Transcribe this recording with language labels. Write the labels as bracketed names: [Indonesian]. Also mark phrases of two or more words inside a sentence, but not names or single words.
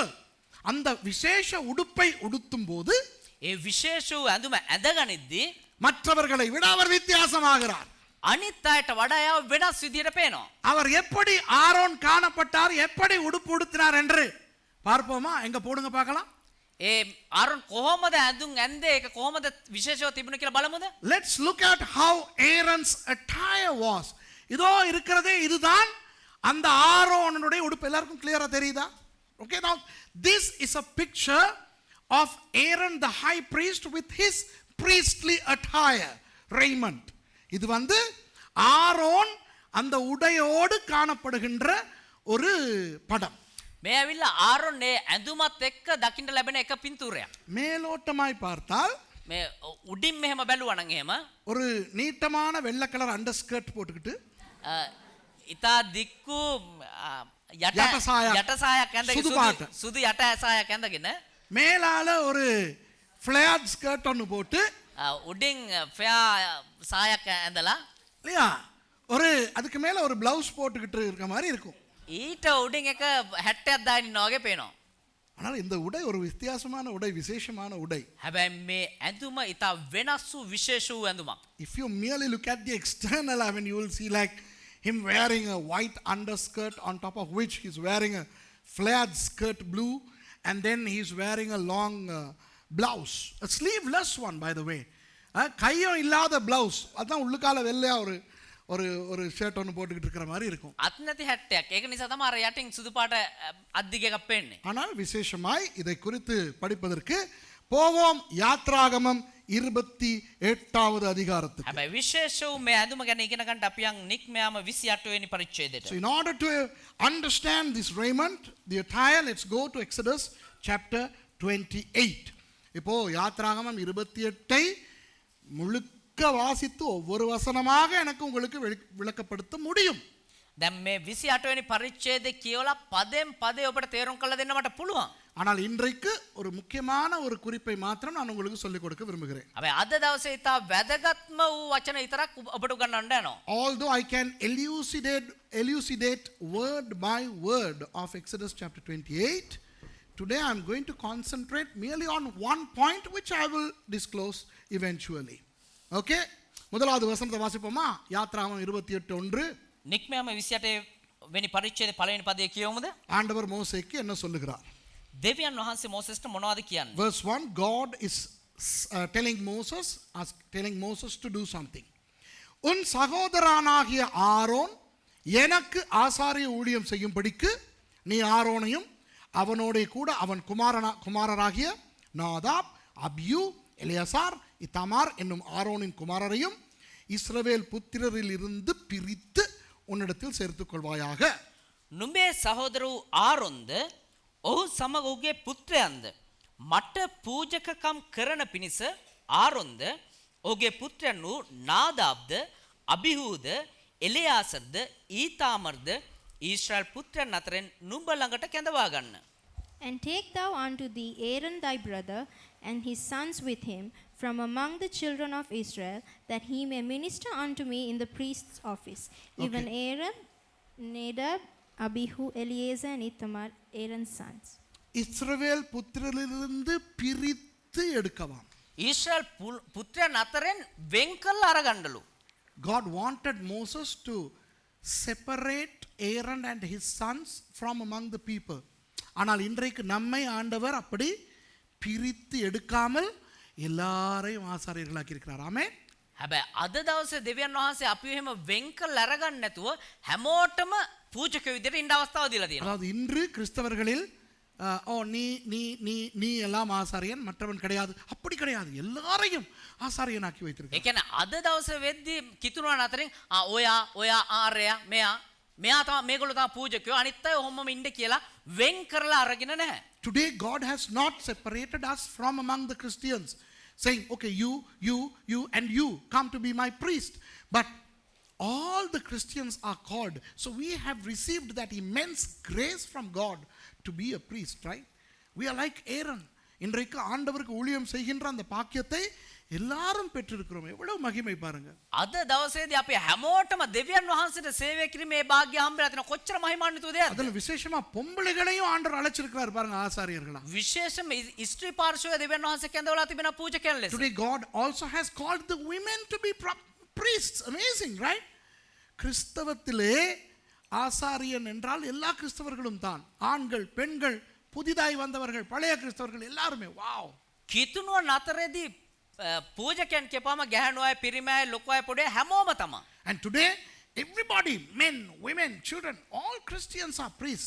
[Tamil] அந்த விசேஷ உடுப்பை உடுத்தும் போது [Sinhala] ඒ විශේෂ වූ ඇඳුම ඇඳගනිද්දී [Tamil] மற்றவர்களை விட அவர் வித்தியாசமாகிறார். [Sinhala] අනිත් අයට වඩා එයා වෙනස් විදියට පේනවා. [Tamil] அவர் எப்படி ஆரோன் காணப்பட்டார், எப்படி உடுப்பு உடுத்தினார் என்று பார்ப்போமா? எங்க போடுங்க பார்க்கலாம். [Sinhala] ඒ ආරොන් කොහොමද ඇඳුම් ඇඳේ ඒක කොහොමද විශේෂව තිබුණ කියලා බලමුද? [English] Let's look at how Aaron's attire was. [Tamil] இதோ இருக்கிறதே இதுதான் அந்த ஆரோனுடைய உடுப்பு. எல்லாருக்கும் கிளியரா தெரியுதா? [English] Okay, now this is a picture of Aaron the high priest with his priestly attire, raiment. [Tamil] இது வந்து ஆரோன் அந்த உடையோடு காணப்படுகின்ற ஒரு படம். [Sinhala] මේ ඇවිල්ලා ආරොන් ඒ ඇඳුමත් එක්ක දකින්න ලැබෙන එක පින්තූරයක්. [Tamil] மேலோட்டமாய் பார்த்தால் [Sinhala] මේ උඩින් මෙහෙම බැලුවා නම් එහෙම [Tamil] ஒரு நீட்டமான வெள்ளை கலர் [English] under skirt [Tamil] போட்டுக்கிட்டு [Sinhala] ඉතා දික්කු යටසායක් ඇඳගෙන සුදු පාට. සුදු යට සායක් ඇඳගෙන [Tamil] மேலால ஒரு [English] flared skirt [Tamil] ஒன்று போட்டு [Sinhala] උඩින් ෆෙයා සායක් ඇඳලා [Tamil] இல்லையா ஒரு அதுக்கு மேல ஒரு பிளவுஸ் போட்டுக்கிட்டு இருக்க மாதிரி இருக்கும். [Sinhala] ඊට උඩින් එක 60ක් දාගෙන ඉන්නා වගේ පේනවා. [Tamil] ஆனால் இந்த உடை ஒரு வித்தியாசமான உடை, விசேஷமான உடை. [Sinhala] හැබැයි මේ ඇඳුම ඉතා වෙනස් වූ විශේෂ වූ ඇඳුමක්. [English] If you merely look at the external, I mean, you will see like him wearing a white underskirt on top of which he's wearing a flared skirt blue, and then he's wearing a long blouse, a sleeveless one by the way. [Tamil] கையும் இல்லாத பிளவுஸ், அதான் உள்ளுக்கால வெள்ளையா ஒரு ஒரு ஒரு ஷர்ட் ஒன்று போட்டுக்கிட்டு இருக்கிற மாதிரி இருக்கும். [Sinhala] අත් නැති 60ක්. ඒක නිසා තමයි අර යටින් සුදු පාට අද්දිග එකක් පෙන්නේ. [Tamil] ஆனால் விசேஷமாய் இதை குறித்து படிப்பதற்கு போவோம் யாத்ராகமம் 28வது அதிகாரத்துக்கு. [Sinhala] හැබැයි විශේෂ වූ මේ ඇඳුම ගැන ඉගෙන ගන්න අපි යන් නික්මයාම 28 වෙනි පරිච්ඡේදයට. [English] So in order to understand this raiment, the attire, let's go to Exodus chapter 28. [Tamil] இப்போ யாத்ராகமம் 28ஐ முழுக்க வாசித்து ஒவ்வொரு வசனமாக எனக்கு உங்களுக்கு விளக்கப்படுத்த முடியும். [Sinhala] දැන් මේ 28 වෙනි පරිච්ඡේදය කියවලා පදෙන් පදේ ඔබට තේරුම් කරලා දෙන්න මට පුළුවන්. [Tamil] ஆனால் இன்றைக்கு ஒரு முக்கியமான ஒரு குறிப்பை மாத்திரம் நான் உங்களுக்கு சொல்லிக் கொடுக்க விரும்புகிறேன். [Sinhala] හැබැයි අද දවසේ ඉතා වැදගත්ම වූ වචන විතරක් ඔබට උගන්වන්න යනවා. [English] Although I can elucidate word by word of Exodus chapter 28, today I am going to concentrate merely on one point which I will disclose eventually. [Tamil] Okay? முதலாவது வசனத்தை வாசிப்போமா? யாத்ராகமம் 28:1. [Sinhala] නික්මයාම 28 වෙනි පරිච්ඡේදයේ පළවෙනි පදයේ කියවමුද? [Tamil] ஆண்டவர் மோசேக்கு என்ன சொல்லுகிறார்? [Sinhala] දෙවියන් වහන්සේ මෝසෙස්ට මොනවද කියන්නේ? [English] Verse 1, God is telling Moses to do something. [Tamil] உன் சகோதரனாகிய ஆரோன் எனக்கு ஆசாரிய ஊழியம் செய்யும்படிக்கு நீ ஆரோனையும் அவனோட கூட அவன் குமாரராகிய நாதாப், அபியூ, எலியாசார், இத்தாமார் என்னும் ஆரோனின் குமாரரையும் இஸ்ரவேல் புத்திரரில் இருந்து பிரித்து உன்னிடத்தில் சேர்த்துக் கொள்வாயாக. [Sinhala] නුඹේ සහෝදර වූ ආරොන්ද ඔහු සමග ඔහුගේ පුත්‍රයන්ද මට පූජකකම් කරන පිණිස ආරොන්ද ඔහුගේ පුත්‍රයන් වූ නාදාබ්ද අබිහූද එලියාසර්ද ඊතාමර්ද ඊශ්‍රායල් පුත්‍රයන් අතරින් නුඹ ළඟට කැඳවා ගන්න. [English] And take thou unto thee Aaron thy brother and his sons with him from among the children of Israel, that he may minister unto me in the priest's office. Even Aaron, Nadab, Abihu, Eleazar and Ithamar, Aaron's sons. [Tamil] இஸ்ரவேல் புத்திரரிலிருந்து பிரித்து எடுக்கலாம். [Sinhala] ඊශ්‍රායල් පුත්‍රයන් අතරින් වෙන් කළා අරගන්නලු. [English] God wanted Moses to separate Aaron and his sons from among the people. [Tamil] ஆனால் இன்றைக்கு நம்மை ஆண்டவர் அப்படி பிரித்து எடுக்காமல் எல்லாரையும் ஆசாரியர்களாக்கி இருக்கிறார். ஆமென். [Sinhala] හැබැයි අද දවසේ දෙවියන් වහන්සේ අපිව එහෙම වෙන් කළා අරගන්න නැතුව හැමෝටම පූජක විදියට ඉන්න අවස්ථාව දීලා තියෙනවා. [Tamil] அதாவது இன்று கிறிஸ்தவர்களில் ஓ நீ நீ நீ நீ எல்லாம் ஆசாரியன் மற்றவன் கிடையாது, அப்படி கிடையாது. எல்லாரையும் ஆசாரியனாக்கி [Sinhala] ඒ [Tamil] வைத்திருக்க. [Sinhala] කියන්නේ අද දවසේ වෙද්දී කිතුණුවන් අතරින් ඔයා ඔයා ආර්යයා මෙයා මෙයා තමයි මේගොල්ලෝ තමයි පූජකයෝ අනිත් අය ඔහොමම ඉන්න කියලා වෙන් කරලා අරගෙන නැහැ. [English] Today God has not separated us from among the Christians, saying, okay, you and you come to be my priest. But all the Christians are called. So we have received that immense grace from God to be a priest, right? We are like Aaron. [Tamil] இன்றைக்கு ஆண்டவருக்கு ஊழியம் செய்கின்ற அந்த பாக்கியத்தை எல்லாரும் பெற்றிருக்கிறோம். எவ்வளவு மகிமை பாருங்க. [Sinhala] අද දවසේදී අපි හැමෝටම දෙවියන් වහන්සේට සේවය කිරීමේ භාග්‍ය හම්බෙලා තිනවා. කොච්චර මහිමාන්විතද ඒද? [Tamil] அதுல விசேஷமா பொம்பளைகளையும் ஆண்டவர் அழைச்சிருக்கிறார் பாருங்க ஆசாரியர்களா. [Sinhala] විශේෂම ස්ත්‍රී පාර්ශවය දෙවියන් වහන්සේ කැඳවලා තිබෙන පූජකයන් ලෙස. [English] Today God also has called the women to be priests. Amazing, right? [Tamil] கிறிஸ்தவத்திலே ஆசாரியன் என்றால் எல்லா கிறிஸ்தவர்களும் தான். ஆண்கள், பெண்கள், புதிதாய் வந்தவர்கள், பழைய கிறிஸ்தவர்கள் எல்லாருமே. வாவ். [Sinhala] කිතුණුවන් අතරේදී පූජකයන් කියපම ගැහැණු අය, පිරිමි අය, ලොකු අය, පොඩි අය හැමෝම තමයි. [English] And today everybody, men, women, children, all Christians are priests.